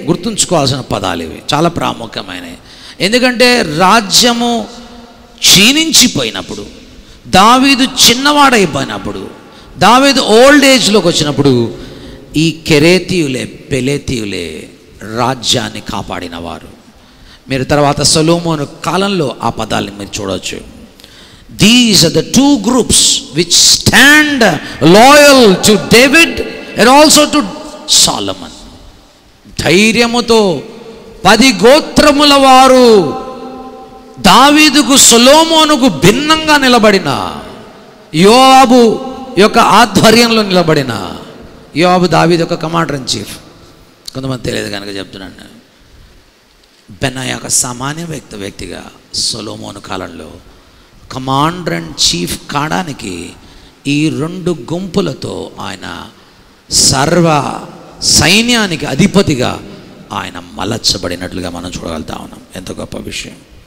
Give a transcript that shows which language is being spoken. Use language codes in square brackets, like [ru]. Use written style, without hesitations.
[te] గుర్తుంచుకోవాల్సిన పదాలు ఇవి, చాలా ప్రాముఖ్యమైనవి. ఎందుకంటే రాజ్యము క్షీణించిపోయినప్పుడు, దావీదు చిన్నవాడైపోయినప్పుడు, దావీదు ఓల్డ్ ఏజ్లోకి వచ్చినప్పుడు ఈ కెరేతీయులే పెలేతీయులే రాజ్యాన్ని కాపాడిన వారు. మీరు తర్వాత సొలొమోను కాలంలో ఆ పదాన్ని మీరు చూడవచ్చు. [en] These are the 2 groups which stand loyal to David and also to Solomon. [te] ధైర్యముతో 10 గోత్రముల వారు దావీదుకు సొలొమోనుకు భిన్నంగా నిలబడిన, యోవాబు యొక్క ఆధ్వర్యంలో నిలబడిన, యోవాబు దావీదు యొక్క కమాండర్ ఇన్ చీఫ్. కొంతమంది తెలియదు కనుక చెప్తున్నాను. బెనాయా ఒక సామాన్య వ్యక్తిగా సొలొమోను కాలంలో కమాండర్ అండ్ చీఫ్ కావడానికి ఈ 2 గుంపులతో ఆయన సర్వ సైన్యానికి అధిపతిగా ఆయన మలచబడినట్లుగా మనం చూడగలుగుతా ఉన్నాం. ఎంత గొప్ప విషయం!